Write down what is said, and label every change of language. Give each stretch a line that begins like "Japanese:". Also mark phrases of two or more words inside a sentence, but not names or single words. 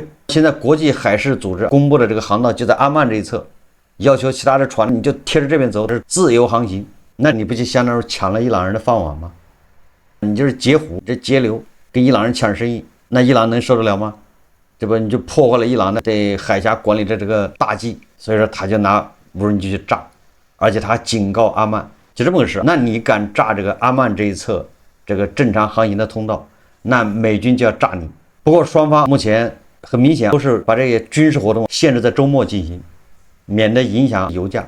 Chinese: 現在國際海事組織公布的這個航道就在阿曼這一側，要求其他的船你就貼着這邊走，這是自由航行。那你不就相當於搶了伊朗人的飯碗嗎？你就是截胡，這截流，跟伊朗人搶生意，那伊朗能受得了嗎？这不你就破壞了伊朗的對海峽管理的這個大計，所以說他就拿無人機去炸，而且他還警告阿曼，就這麼個事。那你敢炸這個阿曼這一側這個正常航行的通道，那美軍就要炸你。不過雙方目前很明顯都是把這些軍事活動限制在周末進行，免得影響油價。